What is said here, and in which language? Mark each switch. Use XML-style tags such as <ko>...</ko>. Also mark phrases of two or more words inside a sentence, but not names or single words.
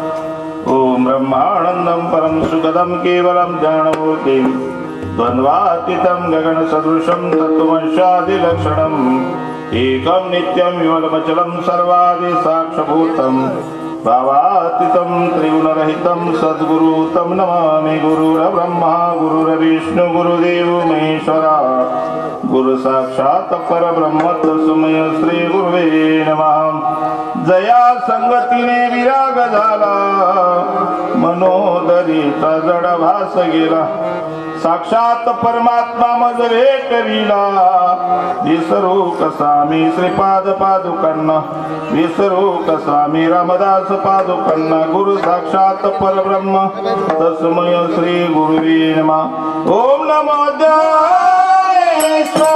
<sa>ओम ब्रह्मानंदम परम सुखदम केवलम ज्ञानमूर्तिम, द्वंद्वातीतं गगन सदृशं तत्त्वंशादि लक्षणम, एकम नित्यं विमलमचलं सर्वादि साक्षभूतं, भावातीतं त्रिगुणरहितं सद्गुरु तं नमामि, गुरुर्ब्रह्मा गुरुर्विष्णु गुरुदेव महेश्वरा, गुरु साक्षात् परब्रह्म तस्मै श्री गुरुवे नमः।</sa> <mr>जया संगतीने विराग झाला, मनोदरीचा जड भास गेला, साक्षात परमात्मा मज भेटविला, विसरू कसा मी श्रीपाद पादुकांना, विसरू कसा मी रामदास पादुकांना,</mr> <sa>गुरु साक्षात परब्रह्म तस्मै श्री गुरुवे नमः। ओम नमो ज्ञानेश्वरा</sa>